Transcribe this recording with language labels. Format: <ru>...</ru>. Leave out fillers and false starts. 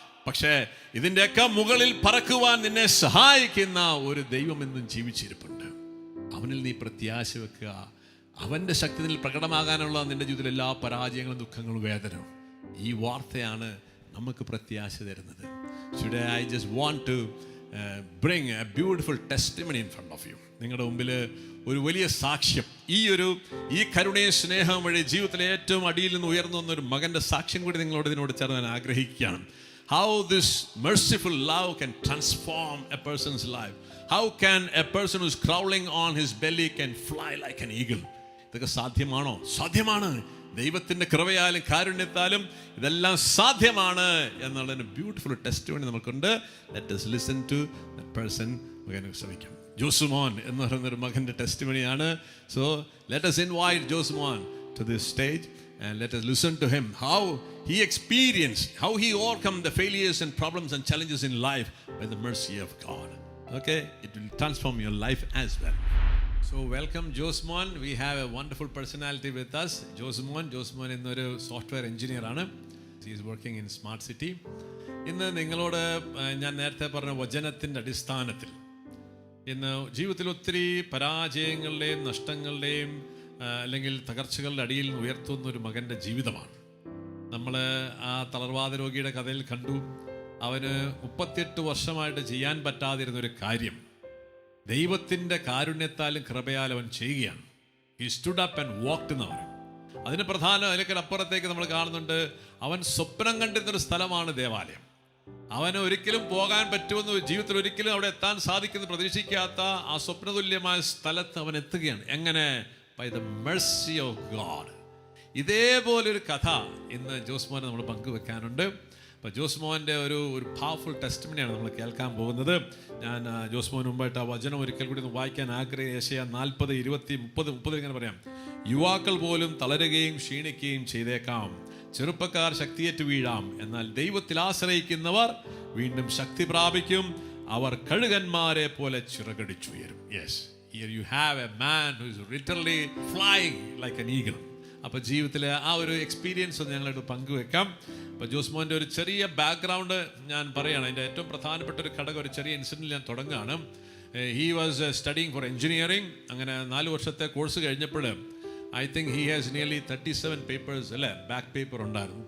<ml>പക്ഷേ ഇതിൻ്റെയൊക്കെ മുകളിൽ പറക്കുവാൻ നിന്നെ സഹായിക്കുന്ന ഒരു ദൈവം എന്നും ജീവിച്ചിരിപ്പുണ്ട്. അവനിൽ നീ പ്രത്യാശ വെക്കുക. അവൻ്റെ ശക്തി നിന്നിൽ പ്രകടമാകാനുള്ള നിന്റെ ജീവിതത്തിലെ എല്ലാ പരാജയങ്ങളും ദുഃഖങ്ങളും വേദനയും ഈ വാർത്തയാണ് നമുക്ക് പ്രത്യാശ തരുന്നത്.</ml> <en>Today I just want to bring a beautiful testimony in front of you.</en> <ml>നിങ്ങളുടെ മുമ്പിൽ ഒരു വലിയ സാക്ഷ്യം, ഈ കരുണയും സ്നേഹവും വഴി ജീവിതത്തിലെ ഏറ്റവും അടിയിൽ നിന്ന് ഉയർന്നു വന്നൊരു മകൻ്റെ സാക്ഷ്യം കൂടി ഇതിനോട് ചേർന്ന് ആഗ്രഹിക്കുകയാണ്.</ml> <en>How this merciful love can transform a person's life. How can a person who's crawling on his belly can fly like an eagle?</en> <ml>ഇതൊക്കെ സാധ്യമാണോ? സാധ്യമാണ്. ദൈവത്തിൻ്റെ കൃപയാലും കാരുണ്യത്താലും ഇതെല്ലാം സാധ്യമാണ് എന്നുള്ളതിന് ബ്യൂട്ടിഫുൾ ടെസ്റ്റിമണി നമുക്കുണ്ട്.</ml> <en>Let us listen to that person.</en> <ml>മകനെ ശ്രമിക്കാം. ജോസുമോൻ എന്ന് പറയുന്നൊരു മകൻ്റെ ടെസ്റ്റിമണിയാണ്.</ml> <en>So let us invite Josmon to this stage and let us listen to him, how he experienced, how he overcome the failures and problems and challenges in life by the mercy of God. Okay, it will transform your life as well. So welcome Josmon. We have a wonderful personality with us.</en> <ml>Josmon എന്നൊരു software engineer ആണ്.</ml> <en>He is working in Smart City.</en> <ml>ഇന്ന് നിങ്ങളോട് ഞാൻ നേരത്തെ പറഞ്ഞ വചനത്തിൻ്റെ അടിസ്ഥാനത്തിൽ ഇന്ന് ജീവിതത്തിൽ ഒത്തിരി പരാജയങ്ങളുടെയും നഷ്ടങ്ങളുടെയും അല്ലെങ്കിൽ തകർച്ചകളുടെ അടിയിൽ ഉയർത്തുന്ന ഒരു മകൻ്റെ ജീവിതമാണ്. നമ്മൾ ആ തളർവാദ രോഗിയുടെ കഥയിൽ കണ്ടു. അവന് 38 വർഷമായിട്ട് ചെയ്യാൻ പറ്റാതിരുന്നൊരു കാര്യം ദൈവത്തിൻ്റെ കാരുണ്യത്താലും കൃപയാലും അവൻ ചെയ്യുകയാണ്.</ml> <en>He stood up and walked</en> <ml>എന്ന് പറയും. അതിന് പ്രധാനം അതിലേക്ക് അപ്പുറത്തേക്ക് നമ്മൾ കാണുന്നുണ്ട്. അവൻ സ്വപ്നം കണ്ടിരുന്നൊരു സ്ഥലമാണ് ദേവാലയം. അവന് ഒരിക്കലും പോകാൻ പറ്റുമെന്ന്, ജീവിതത്തിൽ ഒരിക്കലും അവിടെ എത്താൻ സാധിക്കുമെന്ന് പ്രതീക്ഷിക്കാത്ത ആ സ്വപ്നതുല്യമായ സ്ഥലത്ത് അവൻ എത്തുകയാണ്. എങ്ങനെ?</ml> <en>By the mercy of God.</en> <ml>ഇതേപോലൊരു കഥ ഇന്ന് ജോസ്മോനെ നമ്മൾ പങ്കുവെക്കാനുണ്ട്. അപ്പോൾ ജോസ്മോൻ്റെ ഒരു പവർഫുൾ ടെസ്റ്റിമണിയാണ് നമ്മൾ കേൾക്കാൻ പോകുന്നത്. ഞാൻ ജോസ്മോന് മുമ്പായിട്ട് ആ വചനം ഒരിക്കൽ കൂടി ഒന്ന് വായിക്കാൻ ആഗ്രഹിക്കുക. യെശയ്യാ 40, 20, 30 ഇങ്ങനെ പറയാം. യുവാക്കൾ പോലും തളരുകയും ക്ഷീണിക്കുകയും ചെയ്തേക്കാം, ചെറുപ്പക്കാർ ശക്തിയേറ്റ് വീഴാം, എന്നാൽ ദൈവത്തിൽ ആശ്രയിക്കുന്നവർ വീണ്ടും ശക്തി പ്രാപിക്കും, അവർ കഴുകന്മാരെ പോലെ ചിറകടിച്ചുയരും.</ml> <en>Yes, here you have a man who is literally flying like an eagle.</en> <ml>അപ്പോൾ ജീവിതത്തിലെ ആ ഒരു എക്സ്പീരിയൻസ് ഒന്ന് ഞങ്ങളായിട്ട് പങ്കുവെക്കാം. അപ്പോൾ ജോസ്മോൻ്റെ ഒരു ചെറിയ ബാക്ക്ഗ്രൗണ്ട് ഞാൻ പറയുകയാണ്. അതിൻ്റെ ഏറ്റവും പ്രധാനപ്പെട്ട ഒരു ഘടകം, ഒരു ചെറിയ ഇൻസിഡൻറ്റിൽ ഞാൻ തുടങ്ങുകയാണ്.</ml> <en>He was studying for engineering.</en> <ml>അങ്ങനെ 4 വർഷത്തെ കോഴ്സ് കഴിഞ്ഞപ്പോൾ</ml> <en>I think he has nearly 37 papers</en> <ml>അല്ലേ, ബാക്ക് പേപ്പർ ഉണ്ടായിരുന്നു.</ml>